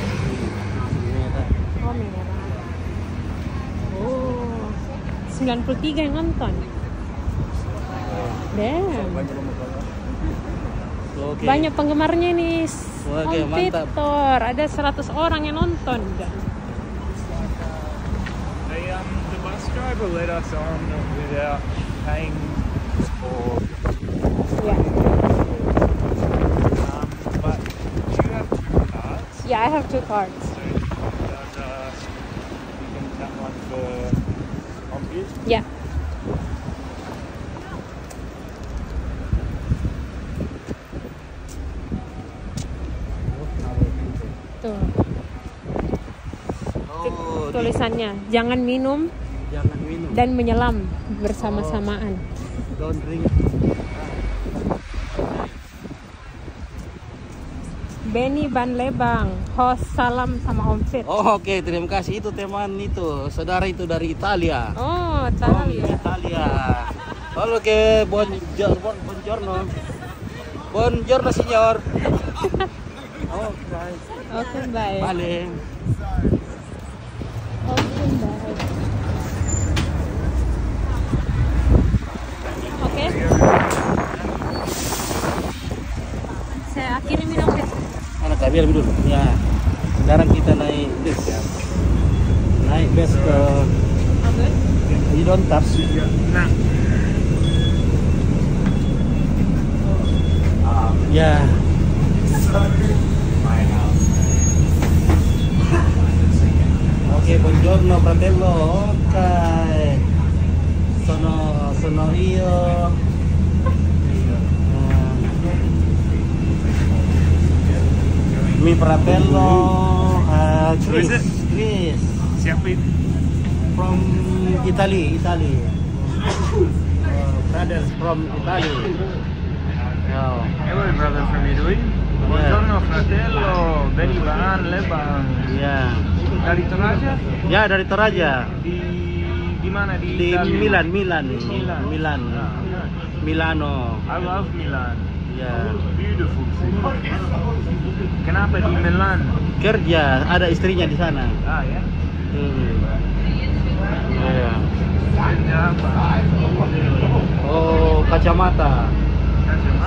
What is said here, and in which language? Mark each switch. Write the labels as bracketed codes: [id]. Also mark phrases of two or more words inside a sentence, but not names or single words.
[id] Ini ada. Oh, merah. Oh, 93 yang nonton. [en] Damn. [id] Oke. Banyak penggemarnya nih. Oke, Om mantap. Victor, ada 100 orang yang nonton. [en] The bus driver let us on without paying for. Yeah. But do you have 2 cards? Yeah, I have 2 cards. So does you can tap one for Ombud? Yeah. [id] Tuh, Oh, tulisannya jangan minum jangan minum. dan menyelam bersama-samaan. [en] Don't drink. [id] Benny Van Lebang, host salam sama Om Fit. Oh, oke, terima kasih. Itu teman itu, saudara itu dari Italia. Oh, tahu ya. Italia. Oke, [it] buongiorno. Buongiorno, signor. [en] Oh, right. Oke, bye. [it] Vale. [en] Oke, bye. Oke. [id] Saya akhiri minum Fit. Mana Kak, biar dulu. Ya. Sekarang kita naik bus. Naik bus ke [en] You don't touch. [id] Nah. Ya. Oke, [it] buongiorno fratello. Ok. Sono io. Mi fratello [en] Who is it? Chris [id] Siapa itu? [en] from Italy. Brothers from Italy. Oh. Hello brother from Italy. [it] Buongiorno fratello, [id] Benny Van Lebang. Ya. Dari Toraja? Ya, dari Toraja. Di mana di Di Italia? Milan. Milano. [en] I love Milan. [id] Ya. [en] Beautiful city. [id] Kenapa di Milan? Kerja, ada istrinya di sana. Ah ya. Ya. Kerja apa? Oh, kacamata. Kacamata?